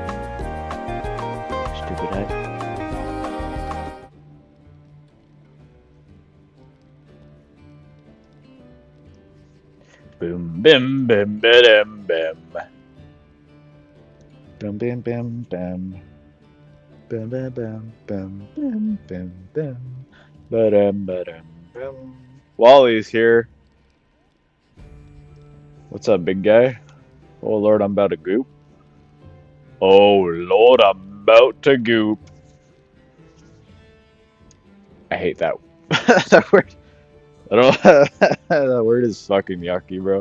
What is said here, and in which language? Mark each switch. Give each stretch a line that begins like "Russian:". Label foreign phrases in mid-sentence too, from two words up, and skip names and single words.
English: Stupid head. Boom, bim, bim, bim, bim. Bim, bim, bim, bim. Bim, bim, bim, bim, bim, bim, bim. Ba-dum, ba-dum, bum. Wally's here. What's up, big guy? Oh, Lord, I'm about to goop. Oh, Lord, I'm about to goop. I hate that. That word. I don't. That word is fucking yucky, bro.